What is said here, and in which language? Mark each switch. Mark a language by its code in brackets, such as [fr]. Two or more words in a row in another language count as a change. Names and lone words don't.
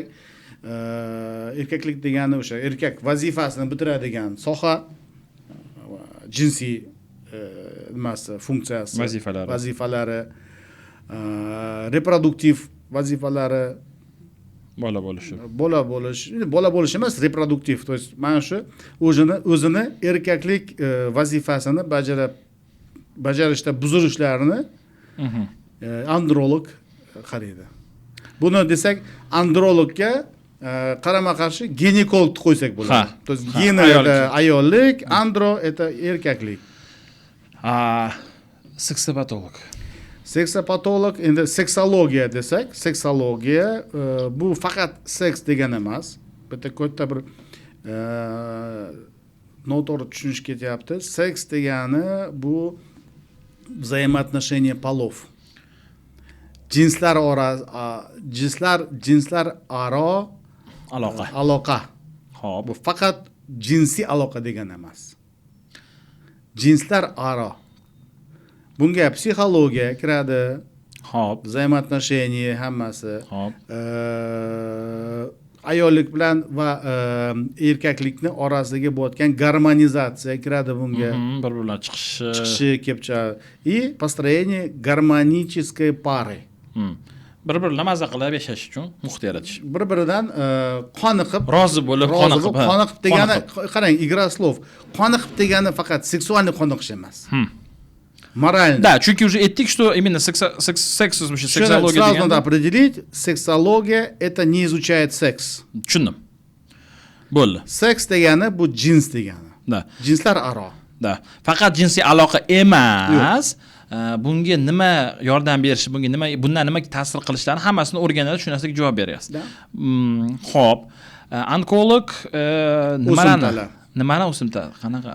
[uz] Erkaklik degani o'sha erkak vazifasini bitiradigan soha, jinsiy nimasi, funksiyasi, vazifalari, reproduktiv vazifalari, bola bo'lish emas, reproduktiv, [ru] то есть [uz] mana shu o'zini erkaklik vazifasini bajarishda buzilishlarini androlog qaraydi. Buni desak, andrologga qarama-qarshi ginekolog qo'ysak bo'ladi. [ru] То есть [uz] gina это ayollik, andro это erkaklik. Seksopatolog. Seksopatolog, endi seksologiya desak, seksologiya bu faqat seks degan emas. Bitta katta bir noto'g'ri tushunish ketyapti. Seks degani bu [ru] взаимоотношения полов. [uz] Jinslar aro aloqa. Xo'p, Bu faqat jinsiy aloqa degan emas. Jinslar aro. Bunga psixologiya kiradi. Xo'p, взаимоотношения hammasi. Xo'p. Ayollik bilan va erkaklikni orasidagi bo'layotgan garmonizatsiya kiradi bunga. Bir-birlar Chiqishi kelib chiqadi. [ru] И построение гармонической пары. [uz] Bir-birlar maza qilib yashash uchun muhit yaratish. Bir-biridan qoniqib, Rozi bo'lib, qoniqib degani, qarang, [ru] игра слов. [uz] Qoniqib degani faqat seksualniy qoniqish emas. [ru] Морально. Да, [uz] chunki уже aytdik, [ru] что именно seksologiya Сразу [uz] degani. [ru] надо определить, sexologiya это не изучает секс. [uz] Tushundim. Bo'ldi. Seks degani bu jins degani. [ru] Da. [uz] Jinslar aro. [ru] Da. [uz] Faqat jinsiy aloqa emas. Bunga nima yordam berishi, bundan nima ta'sir qilishlarini hammasini o'rganadi, shu narsaga javob beryapsiz. Xo'p. Onkolog nimani o'simta? Qanaqa?